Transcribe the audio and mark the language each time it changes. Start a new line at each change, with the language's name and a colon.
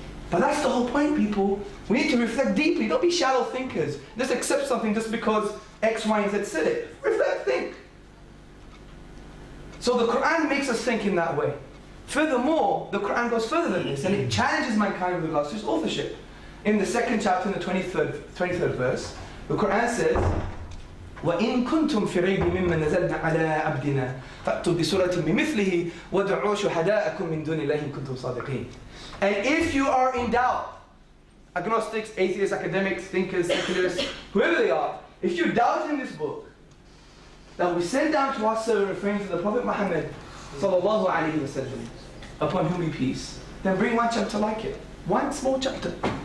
English: But that's the whole point, people. We need to reflect deeply. Don't be shallow thinkers. Just accept something just because X, Y, and Z said it. Reflect, think. So the Quran makes us think in that way. Furthermore, the Quran goes further than this, and it challenges mankind with regards to its authorship. In the 2nd chapter, in the 23rd verse, the Quran says,
Arabic: وَإِن كُنْتُمْ فِي رَيْبٍ مِّمَّا نَزَلْنَا عَلَىٰ عَبْدِنَا فَأْتُوا بِسُورَةٍ بِمِثْلِهِ وَادْعُوا شُهَدَاءَكُم مِّن دُونِ اللَّهِ إِن كُنتُمْ صَادِقِينَ.
English: And if you are in doubt, agnostics, atheists, academics, thinkers, secularists, whoever they are, if you doubt in this book that we send down to our servant referring to the Prophet Muhammad sallallahu alaihi wasallam, upon whom be peace, then bring one chapter like it. One small chapter.